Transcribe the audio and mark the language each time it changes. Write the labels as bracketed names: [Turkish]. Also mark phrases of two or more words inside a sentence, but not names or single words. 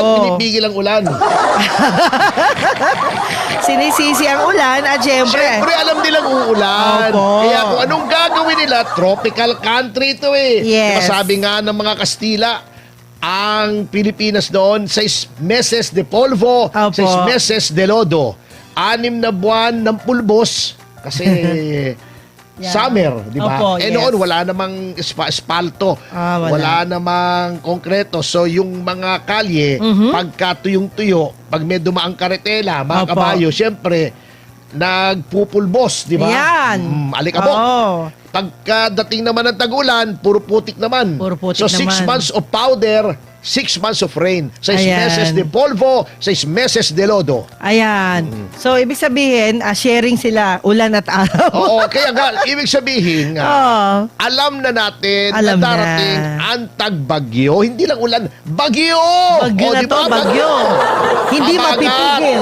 [Filipino] oo. pinipigil ang ulan. Sinisisi ang ulan at syempre. Siyempre, alam nilang uulan. Opo. Kaya kung anong gagawin nila, tropical country ito eh. Yes. Diba sabi nga ng mga Kastila, ang Pilipinas doon, [Spanish] 6 meses de polvo, [Filipino] Opo. [Spanish] 6 meses de lodo. [Filipino] 6 na buwan ng pulbos kasi Yeah. summer, di ba? Opo, yes. Noon, wala namang espalto. Wala. Wala namang konkreto. So, yung mga kalye, pagka tuyong-tuyo, pag may dumaang karetela, mga Opo. kabayo, syempre, nagpupulbos, di ba? Yan. Alikabok. Oo. Pagkadating naman ng tag-ulan, puro putik naman. Puro putik so, 6 naman. [English] months of powder, 6 months of rain. [Spanish] 6 [Filipino] Ayan. [Spanish] meses de polvo, 6 meses de lodo. [Filipino] Ayan. So, ibig sabihin, sharing sila ulan at araw. Oo, kaya nga, ibig sabihin nga, Oo. alam na natin Alam na darating na. ang tagbagyo. Hindi lang ulan, bagyo! Bagyo O, na di to, ba? bagyo. Hindi Hamagat. mapipigil.